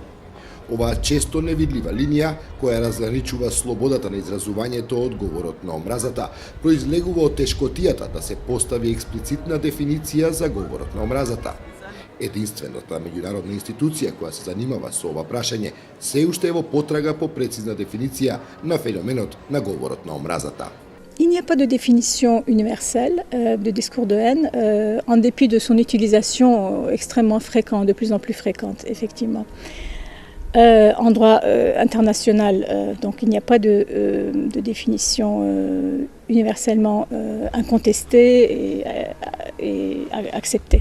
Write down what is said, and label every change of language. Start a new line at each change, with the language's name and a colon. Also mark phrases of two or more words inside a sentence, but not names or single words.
Macedonian: Оваа често невидлива линија, која разграничува слободата на изразувањето од говорот на омразата, произлегува од тешкотијата да се постави експлицитна дефиниција за говорот на омразата. Единствената меѓународна институција која се занимава со ова прашање се уште е во потрага по прецизна дефиниција на феноменот на говорот на омразата.
French: Il n'y a pas de définition universelle de discours de haine, en dépit de son utilisation extrêmement fréquente, de plus en plus fréquente, effectivement. En droit international, donc il n'y a pas de définition universellement incontestée et acceptée.